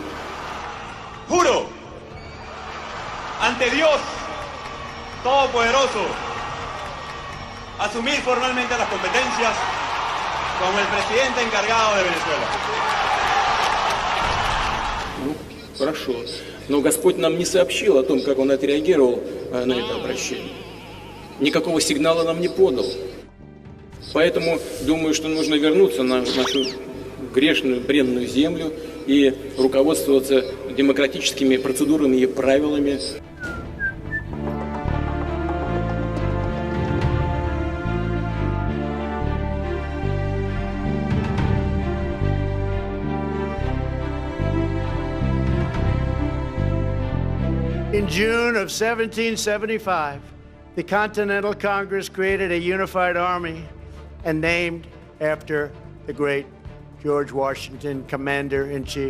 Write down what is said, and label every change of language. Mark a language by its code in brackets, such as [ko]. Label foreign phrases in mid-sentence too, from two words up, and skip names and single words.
[es] Juro ante Dios Todopoderoso asumir formalmente las competencias como el presidente encargado de Venezuela. [ru] Ну, хорошо. Но Господь нам не сообщил о том, как Он отреагировал на это обращение. Никакого сигнала нам не подал. Поэтому думаю, что нужно вернуться на нашу грешную, бренную землю и руководствоваться демократическими процедурами и правилами. [en] In June of 1775, the Continental Congress created a unified army and named after the great George Washington, Commander-in-Chief.